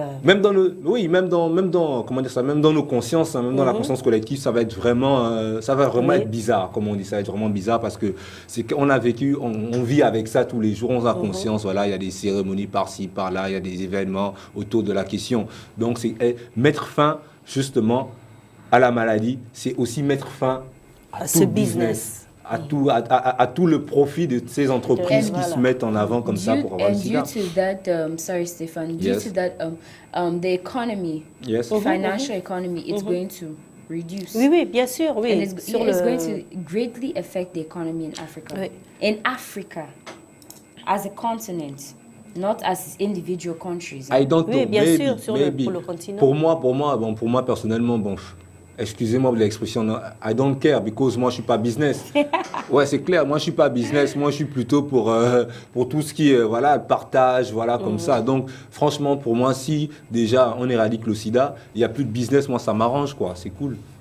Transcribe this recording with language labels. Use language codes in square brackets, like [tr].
[fr] Même dans comment dire ça, même dans nos consciences, même dans la conscience collective, ça va être vraiment, être bizarre, comme on dit, ça va être vraiment bizarre parce que c'est qu'on a vécu, on vit avec ça tous les jours, on a conscience, voilà, il y a des cérémonies par-ci, par-là, il y a des événements autour de la question. Donc, c'est mettre fin, justement, à la maladie, c'est aussi mettre fin à ce business. À tout le profit de ces entreprises qui se mettent en avant comme ça pour avoir le sida. [en] And due to that, sorry Stéphane, due to that, the economy, financial economy, it's going to reduce. [fr] Oui, bien sûr, oui. [en] And it's going to greatly affect the economy in Africa. [fr] Oui. [en] In Africa, as a continent, not as individual countries. I don't know. [fr] Oui, bien sûr, pour le continent. Pour moi personnellement, excusez-moi de l'expression, [en] I don't care because [fr] moi je suis pas business. Ouais, c'est clair, moi je suis pas business, moi je suis plutôt pour tout ce qui est partage, comme ça. Donc franchement pour moi, si déjà on éradique le sida, il y a plus de business, moi ça m'arrange quoi, c'est cool.